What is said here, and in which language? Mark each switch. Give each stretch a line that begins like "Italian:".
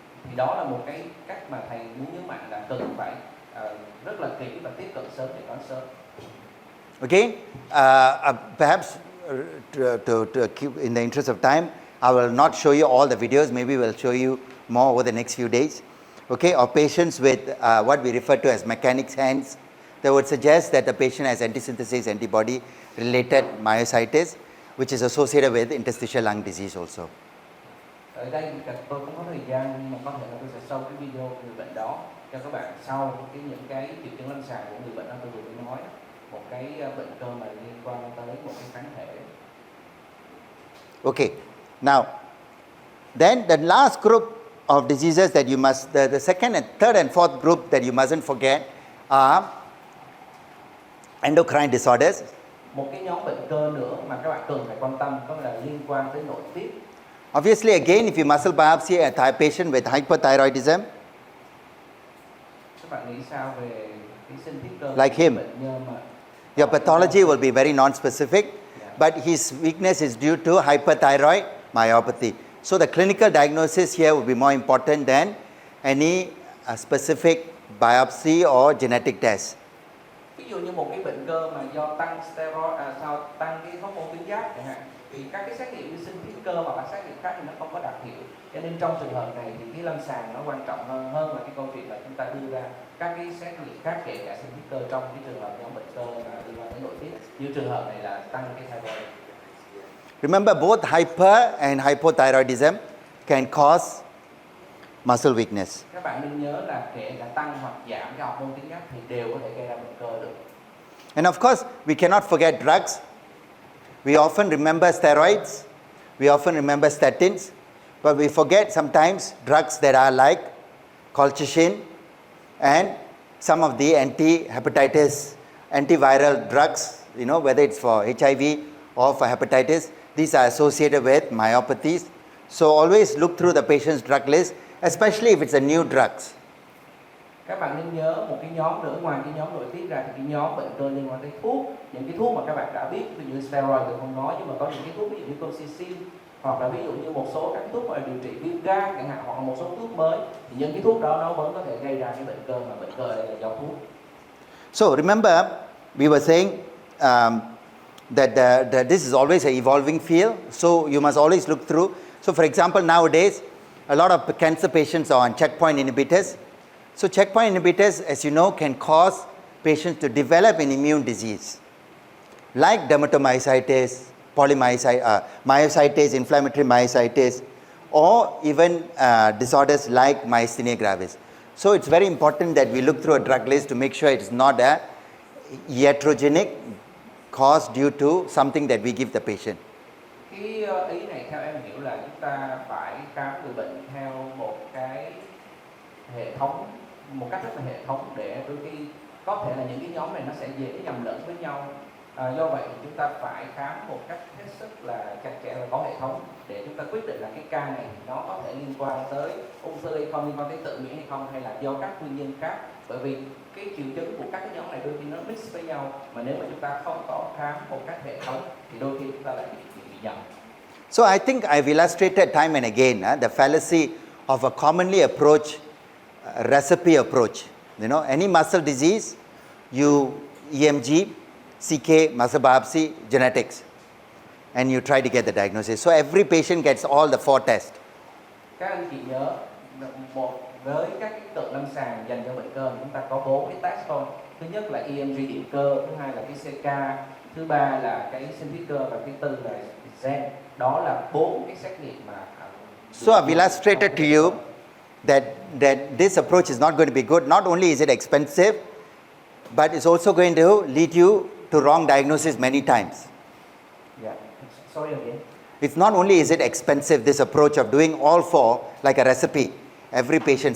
Vietnamese: Thì đó là một cái cách mà thầy muốn nhấn mạnh là cần phải rất là kỹ và tiếp cận sớm để đoán sớm.
English: Okay, perhaps to keep in the interest of time, I will not show you all the videos. Maybe we'll show you more over the next few days. Okay, or patients with what we refer to as mechanics hands, that would suggest that the patient has anti-synthesis antibody-related myositis, which is associated with interstitial lung disease also.
Vietnamese: Ở đây tôi không có thời gian, nhưng mà có thể là tôi sẽ show cái video của người bệnh đó cho các bạn sau những cái triệu chứng lâm sàng của người bệnh đó tôi vừa mới nói, một cái bệnh cơ mà liên quan tới một cái kháng thể.
English: Okay, now then the last group of diseases that you must, the second and third and fourth group that you mustn't forget are endocrine disorders.
Vietnamese: Một cái nhóm bệnh cơ nữa mà các bạn cần phải quan tâm có là liên quan tới nội tiết.
English: Obviously, again, if you muscle biopsy a patient with hyperthyroidism,
Vietnamese: Các bạn nghĩ sao về cái sinh thiết cơ?
English: Like him.
Vietnamese: Bệnh nhân mà
English: your pathology will be very non-specific, but his weakness is due to hyperthyroid myopathy. So the clinical diagnosis here will be more important than any specific biopsy or genetic test.
Vietnamese: ví dụ như một cái bệnh cơ mà do tăng steroid, tăng cái hormone tuyến giáp chẳng hạn, thì các cái xét nghiệm như sinh thiết cơ hoặc là xét nghiệm khác thì nó không có đặc hiệu. Cho nên trong trường hợp này thì cái lâm sàng nó quan trọng hơn là cái câu chuyện là chúng ta đưa ra các cái xét nghiệm khác, kể cả sinh thiết cơ trong cái trường hợp nhóm bệnh cơ mà liên quan đến nội tiết, như trường hợp này là tăng cái thyroid.
English: Remember, both hyper and hypothyroidism can cause muscle weakness.
Vietnamese: Các bạn nên nhớ là kể cả tăng hoặc giảm cái hormone tuyến giáp thì đều có thể gây ra bệnh cơ được.
English: And of course, we cannot forget drugs. We often remember steroids, we often remember statins, but we forget sometimes drugs that are like colchicine and some of the anti-hepatitis, antiviral drugs, you know, whether it's for HIV or for hepatitis. These are associated with myopathies. So always look through the patient's drug list, especially if it's a new drugs.
Vietnamese: Các bạn nên nhớ một cái nhóm nữa ngoài cái nhóm nội tiết ra thì cái nhóm bệnh cơ liên quan tới thuốc, những cái thuốc mà các bạn đã biết, ví dụ như steroid tôi không nói, nhưng mà có những cái thuốc ví dụ như colchicine, hoặc là ví dụ như một số các thuốc mà điều trị viêm gan chẳng hạn, hoặc là một số thuốc mới, thì những cái thuốc đó nó vẫn có thể gây ra cái bệnh cơ, mà bệnh cơ đây là do thuốc.
English: So remember, we were saying that this is always an evolving field, so you must always look through. So for example, nowadays, a lot of cancer patients are on checkpoint inhibitors. So checkpoint inhibitors, as you know, can cause patients to develop an immune disease, like dermatomyositis, myositis, inflammatory myositis, or even disorders like myasthenia gravis. So it's very important that we look through a drug list to make sure it's not a iatrogenic cause due to something that we give the patient.
Vietnamese: Cái ý này theo em hiểu là chúng ta phải khám người bệnh theo một cái hệ thống, một cách rất là hệ thống, để đôi khi có thể là những cái nhóm này nó sẽ dễ nhầm lẫn với nhau. Do vậy chúng ta phải khám một cách hết sức là chặt chẽ và có hệ thống để chúng ta quyết định là cái ca này nó có thể liên quan tới ung thư hay không, liên quan tới tự miễn hay không, hay là do các nguyên nhân khác. Bởi vì cái triệu chứng của các cái nhóm này đôi khi nó mix với nhau, mà nếu mà chúng ta không có khám một cách hệ thống thì đôi khi chúng ta lại bị nhầm.
English: So I think I've illustrated time and again the fallacy of a commonly approached recipe approach. You know, any muscle disease, you EMG, CK, muscle biopsy, genetics, and you try to get the diagnosis. So every patient gets all the 4 tests.
Vietnamese: Các anh chị nhớ, với các cái cận lâm sàng dành cho bệnh cơ chúng ta có 4 cái test thôi. Thứ nhất là EMG điện cơ, thứ hai là cái CK, thứ ba là cái sinh thiết cơ, và thứ tư là gen. Đó là 4 cái xét nghiệm mà.
English: So I've illustrated to you that this approach is not going to be good. Not only is it expensive, but it's also going to lead you to wrong diagnosis many times. Yeah. Sorry again. It's not only is it expensive, this approach of doing all 4 like a recipe, every patient.